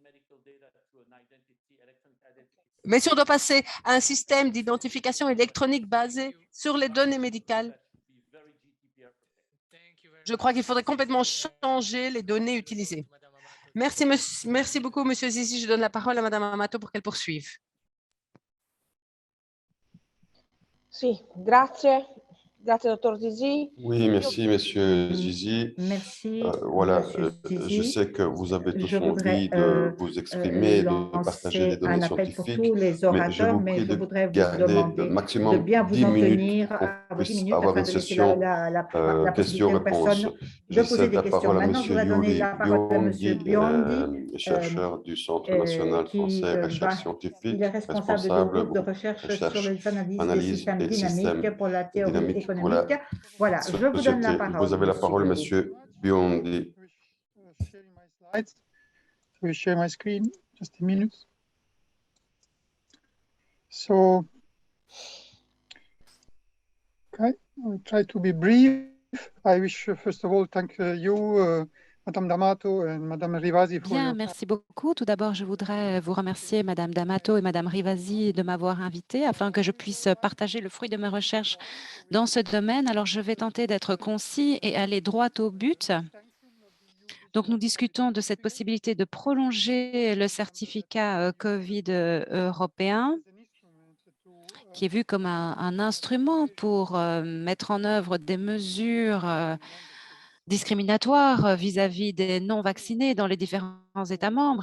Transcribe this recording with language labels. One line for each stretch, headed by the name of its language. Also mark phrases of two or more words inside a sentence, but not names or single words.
French: Mais si on doit passer à un système d'identification électronique basé sur les données médicales, je crois qu'il faudrait complètement changer les données utilisées. Merci beaucoup, Monsieur Zizi. Je donne la parole à Madame Amato pour qu'elle poursuive.
Italian: Sì, grazie. Grazie, dottor Zizi.
French: Oui, merci, Monsieur Zizi. Merci, Voilà, Monsieur je Zizi. sais que vous avez tous Je voudrais envie de vous exprimer, de partager des lancer données un appel pour scientifiques, tous les mais je orateurs, vous mais prie je de voudrais vous garder demander de maximum bien vous 10 en minutes tenir pour qu'on à vos 10 puisse minutes avoir afin une de laisser session la possibilité aux questions-réponses. personnes Je de poser cède des la questions. parole à Maintenant, je Monsieur vais donner la parole à Monsieur Biondi, chercheur du Centre national qui français recherche scientifique, il est responsable du responsable groupe de recherche sur recherche, les analyses des analyse systèmes et systèmes dynamiques pour la théorie dynamiques pour la économique. Voilà, je vous donne la société. parole. Vous avez la parole, Monsieur Biondi.
English: Sharing my slides. So we share my screen. Just a minute. So, okay, I'll try to be brief. I wish, first of all, thank you, Madame D'Amato and Madame Rivasi for
French: Bien,
English: your
French: merci beaucoup. Tout d'abord, je voudrais vous remercier, Madame D'Amato et Madame Rivasi, de m'avoir invitée afin que je puisse partager le fruit de mes recherches dans ce domaine. Alors, je vais tenter d'être concis et aller droit au but. Donc, nous discutons de cette possibilité de prolonger le certificat COVID européen, qui est vu comme un instrument pour mettre en œuvre des mesures discriminatoires vis-à-vis des non-vaccinés dans les différents États membres.